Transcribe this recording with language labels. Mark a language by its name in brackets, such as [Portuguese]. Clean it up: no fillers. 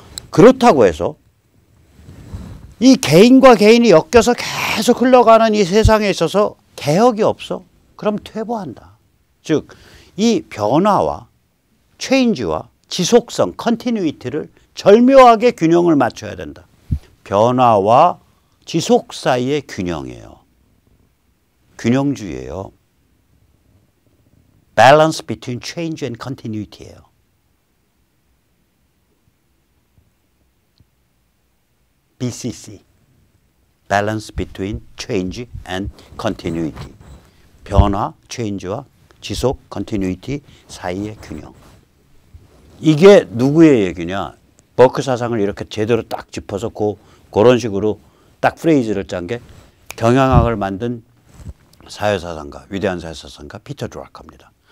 [Korean] 그렇다고 해서 이 개인과 개인이 엮여서 계속 흘러가는 이 세상에 있어서 개혁이 없어? 그럼 퇴보한다. 즉, 이 변화와 체인지와 지속성, 컨티뉴이티를 절묘하게 균형을 맞춰야 된다. 변화와 지속 사이의 균형이에요. 균형주의예요. [English] Balance between change and continuity예요. BCC, Balance between change and continuity. [Korean] 변화, change와 지속, continuity 사이의 균형. 이게 누구의 얘기냐? 버크 사상을 이렇게 제대로 딱 짚어서 그런 식으로 딱 프레이즈를 짠 게 경영학을 만든 사회사상가, 위대한 사회사상가 피터 드라커입니다.